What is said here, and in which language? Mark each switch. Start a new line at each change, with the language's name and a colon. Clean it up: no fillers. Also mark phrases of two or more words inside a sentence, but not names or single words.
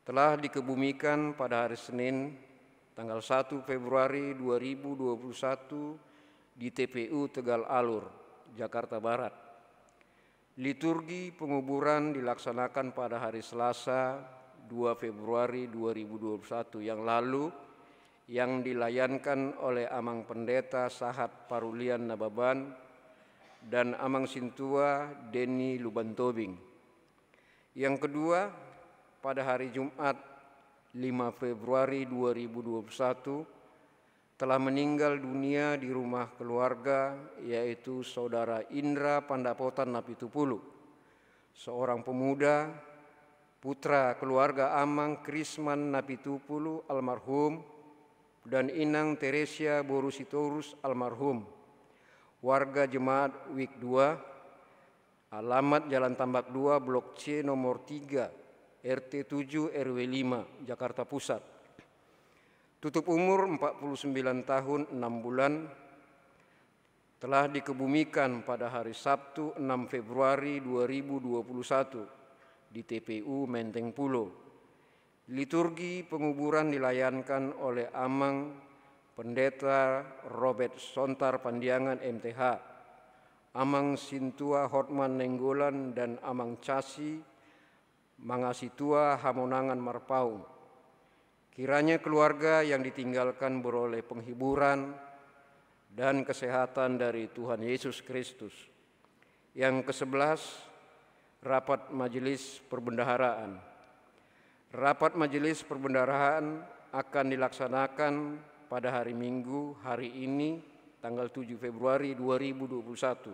Indonesian: Telah dikebumikan pada hari Senin tanggal 1 Februari 2021 di TPU Tegal Alur, Jakarta Barat. Liturgi penguburan dilaksanakan pada hari Selasa 2 Februari 2021 yang lalu, yang dilayankan oleh Amang Pendeta Sahat Parulian Nababan dan Amang Sintua Deni Lubantobing. Yang kedua, pada hari Jumat 5 Februari 2021 telah meninggal dunia di rumah keluarga, yaitu Saudara Indra Pandapotan Napitupulu, seorang pemuda, putra keluarga Amang Krisman Napitupulu almarhum, dan Inang Teresia Boru Sitorus almarhum, warga jemaat Week 2, alamat Jalan Tambak 2, Blok C nomor 3, RT 7 RW 5, Jakarta Pusat. Tutup umur 49 tahun 6 bulan telah dikebumikan pada hari Sabtu 6 Februari 2021 di TPU Menteng Pulo. Liturgi penguburan dilayankan oleh Amang Pendeta Robert Sontar Pandiangan MTH, Amang Sintua Hotman Nenggolan dan Amang Casi Mangasitua Hamonangan Marpaung. Kiranya keluarga yang ditinggalkan beroleh penghiburan dan kesehatan dari Tuhan Yesus Kristus. Yang ke-11, Rapat Majelis Perbendaharaan. Rapat Majelis Perbendaharaan akan dilaksanakan pada hari Minggu hari ini tanggal 7 Februari 2021.